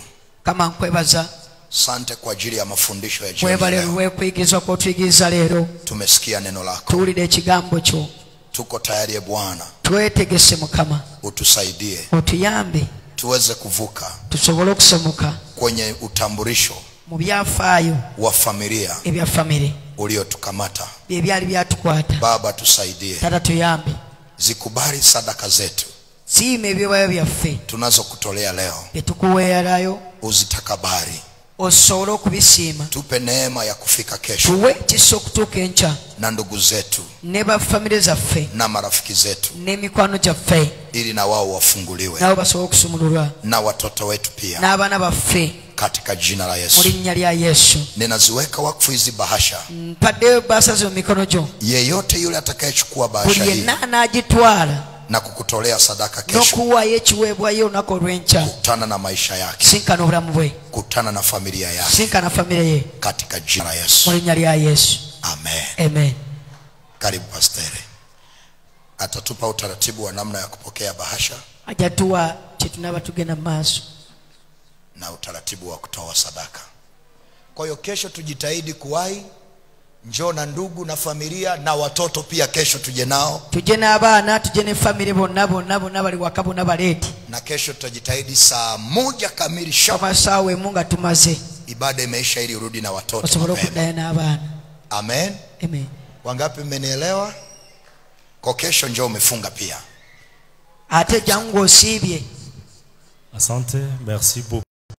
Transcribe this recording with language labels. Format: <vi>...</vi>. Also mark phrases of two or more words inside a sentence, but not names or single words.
<sw>Asante kwa ajili ya mafundisho ya jioni. Tumesikia neno lako. Tuko tayari Bwana.</sw> <lg>Twetegese Mukama.</lg> <sw>utusaidie,</sw> <lg>otuyambe</lg> <sw>tuweze kuvuka,</sw> <lg>tusobole okusomoka</lg> <sw>kwenye utambulisho</sw> <lg>mu byafaayo</lg> <sw>wa familia</sw> <lg>ebya family</lg> <sw>uliotukamata.</sw> <lg>ebyali byatukwata.</lg> <sw>Baba tusaidie,</sw> <lg>Tata tuyambe,</lg> <sw>zikubali sadaka zetu</sw> <lg>siima ebyobaayo byaffe</lg> <sw>tunazokutolea leo,</sw> <lg>byetukuweerayo,</lg> <sw>uzitakabari,</sw> <lg>osobole okubisiima.</lg> <sw>tupe neema ya kufika kesho</sw> <lg>tuwe kisa okutuuka enkya</lg> <sw>na ndugu zetu</sw> <lg>ne bafamire zaffe</lg> <sw>na marafiki zetu,</sw> <lg>n'emikwano gyaffe,</lg> <sw>ili na wao wafunguliwe,</sw> <lg>nabo basobole okusumululwa,</lg> <sw>na watoto wetu pia,</sw> <lg>n'abaana baffe,</lg> <sw>katika jina la</sw> <lg>mu Yesu. linnya lya Yesu.</lg> <sw>Ninaziweka wakfu hizi bahasha.</sw> <lg>Mpaddeyo baasa zo mu mikono gyo.</lg> <sw>Yeyote yule atakayechukua bahasha</sw> <lg>Buli</lg> <sw>hii</sw> <lg>yenna anaagitwala</lg> <sw>na kukutolea sadaka kesho,</sw> <lg>n'okuwaayo ekiweebwayo olunaku olw'enkya,</lg> <sw>kutana na maisha yake,</sw> <lg>sinkana obulamu bwe,</lg> <sw>kutana na familia yake,</sw> <lg>sinkana famire ye,</lg> <sw>katika jina la</sw> <lg>mu Yesu. linnya lya Yesu. Amen. Amen.</lg> <sw>Karibu pastere, atatupa utaratibu wa namna ya kupokea bahasha</sw> <lg>ajja tuwa kye tunaaba tugenda mu maaso</lg> <sw>na utaratibu wa kutoa sadaka. Kwa hiyo kesho tujitahidi kuwahi, njoo na ndugu na familia na watoto pia, kesho tuje nao,</sw> <lg>tujje n'abaana, tujje ne famire bonna bali waka, bonna baleeti.</lg> <sw>na kesho tutajitahidi saa 1 kamili sharp,</sw> <lg>Amasaawa emu nga tumaze</lg> <sw>ibada imeisha, ili urudi na watoto</sw> <lg>osobole</lg> <sw>mapema.</sw> <lg>okuddayo n'abaana. Amen. Amen.</lg> <sw>Wangapi mmenielewa? Kwa kesho njoo umefunga pia.</sw> <lg>Ate jangu osiibye.</lg> <sw>Asante,</sw> <fr>merci beaucoup.</fr>